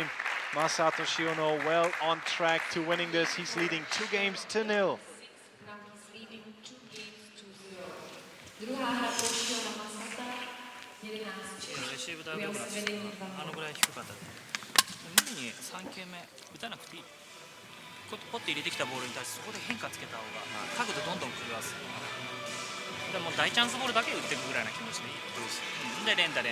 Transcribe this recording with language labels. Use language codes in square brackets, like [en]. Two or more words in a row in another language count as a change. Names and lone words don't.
[en] Masato Shiono well on track to winning this. He's leading 2 games to 0. He's leading 2 games to 0. [cs] Druhá hra pro Shiona Masata, 11-6. [ja] レシーブだいぶ良くなってた。あのぐらい低かった。無理に3球目打たなくていい。ポッて入れてきたボールに対してそこで変化つけた方が角度どんどん狂わす。でも大チャンスボールだけ打っていくぐらいな気持ちでいい。で連打。